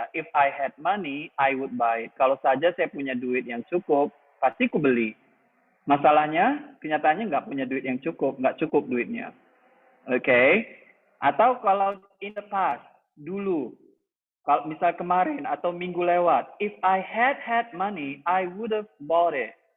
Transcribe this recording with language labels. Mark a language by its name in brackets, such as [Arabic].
[English] If I had money, I would buy it. [Indonesian] Kalau saja saya punya duit yang cukup, pasti ku beli. Masalahnya, kenyataannya nggak punya duit yang cukup, nggak cukup duitnya. Oke? Okay? Atau kalau in the past, dulu, kalau misal kemarin atau minggu lewat, [English] if I had money, I would have bought it.